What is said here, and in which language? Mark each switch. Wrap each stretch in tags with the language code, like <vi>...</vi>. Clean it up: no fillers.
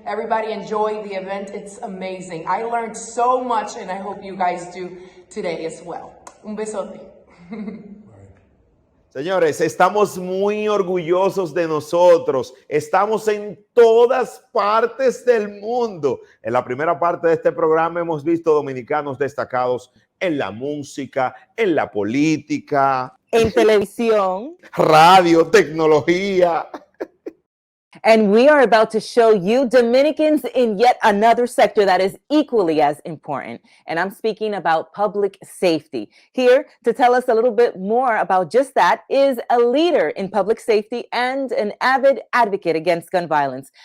<en>Everybody enjoy the event. It's amazing. I learned so much and I hope you guys do today as well.</en> <es>Un besote. Señores, estamos muy orgullosos de nosotros. Estamos en todas partes del mundo. En la primera parte de este programa hemos visto dominicanos destacados en la música, en la política, en televisión, radio, tecnología.</es> <en>And we are about to show you Dominicans in yet another sector that is equally as important. And I'm speaking about public safety. Here to tell us a little bit more about just that is a leader in public safety and an avid advocate against gun violence.</en>